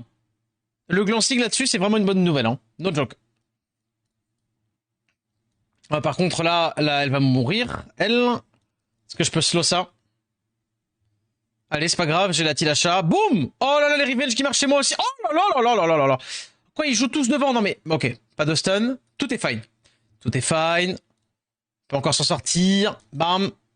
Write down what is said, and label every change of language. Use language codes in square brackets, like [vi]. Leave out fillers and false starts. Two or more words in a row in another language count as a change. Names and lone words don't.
[fr] Le glancing là-dessus, c'est vraiment une bonne nouvelle, hein. [en] No joke. [fr] Ah, par contre, là, elle va mourir. Elle. Est-ce que je peux slow ça? Allez, c'est pas grave, j'ai la Tilacha. Boum! Oh là là, les revenge qui marchent chez moi aussi. Oh là là là là là là là. Quoi, ils jouent tous devant? Non mais, ok, pas de stun. Tout est fine. Tout est fine. On peut encore s'en sortir. Bam.